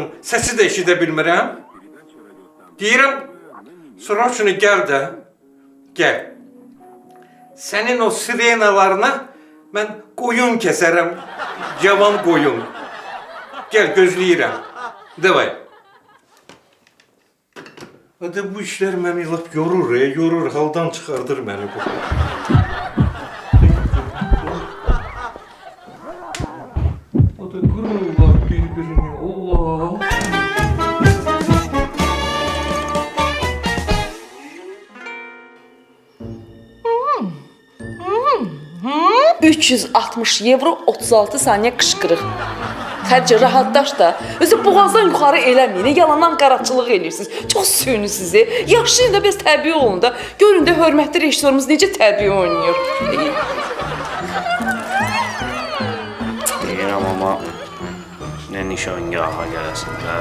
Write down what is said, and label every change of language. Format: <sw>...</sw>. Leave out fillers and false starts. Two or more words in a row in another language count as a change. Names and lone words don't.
<az>Səsi də eşidə bilmirəm. Deyirəm, sroçni gəl də. Gəl. Sənin o sirenalarına mən qoyun kəsərəm. Cavan qoyun. Gəl, gözləyirəm. Davay.</az> <tr>Hadi bu işler beni lap yorur, haldan çıkardır beni bu. O da kırırlar birbirini, Allah.</tr> <az>360 euro 36 saniye qışqırıq. Xərcə rahatlaş da. Özü boğazdan yuxarı eləməyin. Yalandan qaraçılıq eləyirsiniz. Çox süni sizi. Yaşayın da biraz təbii olun da. Görün də hörmətli rejissorumuz necə təbii oynayır. Deyirəm amma nə nişangaha gələsin də.</az>